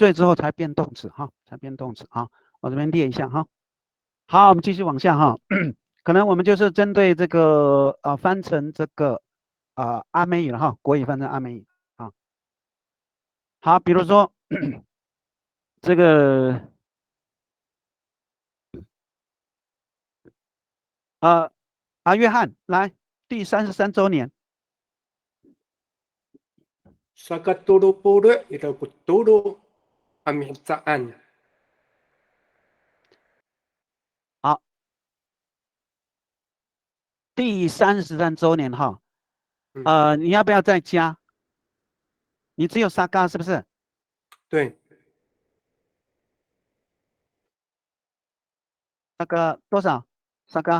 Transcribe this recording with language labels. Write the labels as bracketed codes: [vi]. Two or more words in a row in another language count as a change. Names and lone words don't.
[zh] 缀之后才变动词才变动词我这边列一下好，我们继续往下可能我们就是针对这个翻成这个阿美语了国语翻成阿美语好，比如说这个约翰来第33周年。 [ami] Sakaturu-puru ila kuturu amihitsaan. [zh] 好，第33周年你要不要再加？你只有沙嘎是不是？对，那个多少？沙嘎